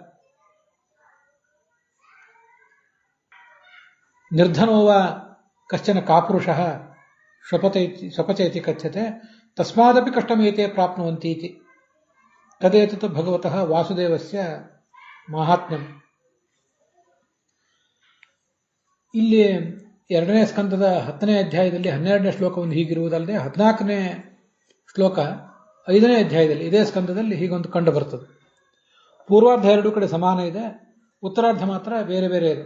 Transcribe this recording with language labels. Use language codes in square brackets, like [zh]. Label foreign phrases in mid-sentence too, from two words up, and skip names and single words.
[sa] निर्धनो वा कश्चन कापुरुषः श्वपच इति कथ्यते तस्मादपि कष्टमेते प्राप्नुवन्ति इति। तदेतत् भगवतः वासुदेवस्य माहात्म्यम्। [kn] ಇಲ್ಲಿ 2ನೇ ಸ್ಕಂದದ 10ನೇ ಅಧ್ಯಾಯದಲ್ಲಿ 12ನೇ ಶ್ಲೋಕವನ್ನು ಹೀಗಿರುವುದಲ್ಲದೆ 14ನೇ ಶ್ಲೋಕ 5ನೇ ಅಧ್ಯಾಯದಲ್ಲಿ ಇದೇ ಸ್ಕಂದದಲ್ಲಿ ಹೀಗೊಂದು ಕಂಡು ಬರ್ತದೆ. ಪೂರ್ವಾರ್ಧ ಎರಡೂ ಕಡೆ ಸಮಾನ ಇದೆ, ಉತ್ತರಾರ್ಧ ಮಾತ್ರ ಬೇರೆ ಬೇರೆ ಇದೆ.